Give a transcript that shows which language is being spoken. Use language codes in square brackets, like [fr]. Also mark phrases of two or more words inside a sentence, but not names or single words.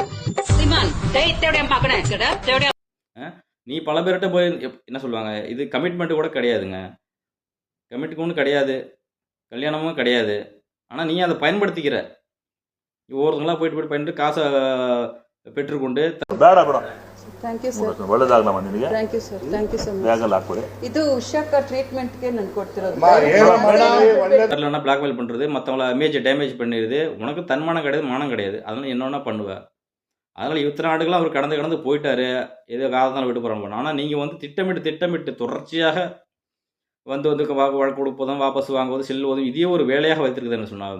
[ta] சீமான் தேவடியா பாக்கணும் தேவடியா. நீ பல பேர்கிட்ட போய் என்ன சொல்லுவாங்க? இது கமிட்மெண்ட் கூட கிடையாதுங்க. கமிட்மெண்ட் ஒண்ணும் கிடையாது. கல்யாணமும் கிடையாது. ஆனா நீ அதை பயன்படுத்திக்கிற. ஒவ்வொருத்தங்களா போயிட்டு பயன்படுத்தி காசை பெற்றுக்கொண்டு [kn] ಬೇಡ ಬೇಡ [en] Thank you sir. [kn] ಒಳ್ಳೇದಾಗ್ಲಮ್ಮ ನಿನಗೆ. [en] Thank you sir. Thank you so much. [kn] ಬ್ಯಾಗಲ್ಲಿ ಹಾಕ್ಬಿಡಿ. ಇದು ಉಷಾಕ ಟ್ರೀಟ್ಮೆಂಟ್ಗೆ ನಾನು ಕೊಡ್ತಿರೋದು. [ta] இல்லைன்னா பிளாக்மெயில் பண்ணுறது, மற்றவங்கள இமேஜை டேமேஜ் பண்ணிடுது. உனக்கு தன்மானம் கிடையாது, மானம் கிடையாது. அதனால என்னென்ன பண்ணுவேன். அதனால் இத்தனை நாடுகளாக அவர் கடந்து போயிட்டாரு. ஏதோ காலத்தால் விட்டு போகிறாங்க. ஆனால் நீங்கள் வந்து திட்டமிட்டு தொடர்ச்சியாக வந்து வழக்கு கொடுப்பதும், வாபஸ் வாங்குவதும், செல்வதும் இதே ஒரு வேலையாக வைத்திருக்குதுன்னு சொன்னாங்க.